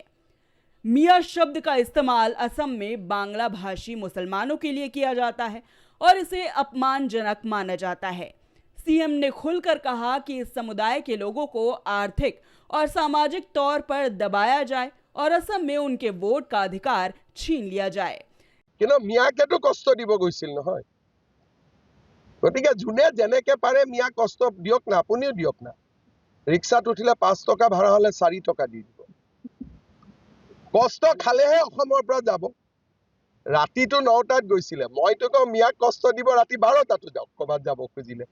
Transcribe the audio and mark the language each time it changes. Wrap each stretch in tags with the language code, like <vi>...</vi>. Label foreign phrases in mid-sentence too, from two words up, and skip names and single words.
<hi>मियां शब्द का इस्तेमाल असम में बांग्ला भाषी मुसलमानों के लिए किया जाता है और इसे अपमानजनक माना जाता है। सीएम ने खुलकर कहा कि इस समुदाय के लोगों को आर्थिक और सामाजिक तौर पर दबाया जाए और असम में उनके वोट का अधिकार छीन लिया जाए।</hi> <as>কিন্তু মিয়াকেতো কষ্ট দিব গৈছিল নহয়, গতিকে যোনে যেনেকে পাৰে মিয়া কষ্ট দিয়ক না, আপুনিও দিয়ক না। ৰিক্সাত উঠিলে 5 টকা ভাড়া হলে 4 টকা দি দিব। কষ্ট খালেহে অসমৰ পৰা যাব। ৰাতিটো 9টাত গৈছিলে, মইতো কওঁ মিয়াক কষ্ট দিব ৰাতি 12টাতো যাওক ক'বাত যাব খুজিলে।</as>